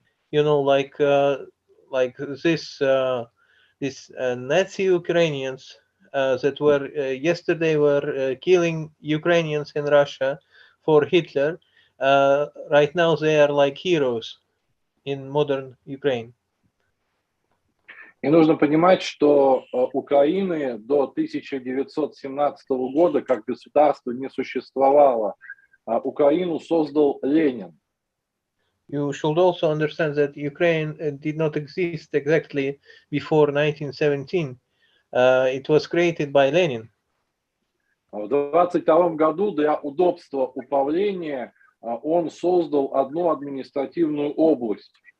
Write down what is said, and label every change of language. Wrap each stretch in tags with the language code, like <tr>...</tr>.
<en>You know, like this Nazi Ukrainians that were yesterday were killing Ukrainians in Russia for Hitler. Right now they are like heroes in modern Ukraine.</en> <ru>И нужно понимать, что Украины до 1917 года как государства не существовало. Украину создал Ленин.</ru> <en>You should also understand that Ukraine did not exist exactly before 1917. It was created by Lenin.</en> <ru>В 1922 году для удобства управления он создал одну административную область.</ru>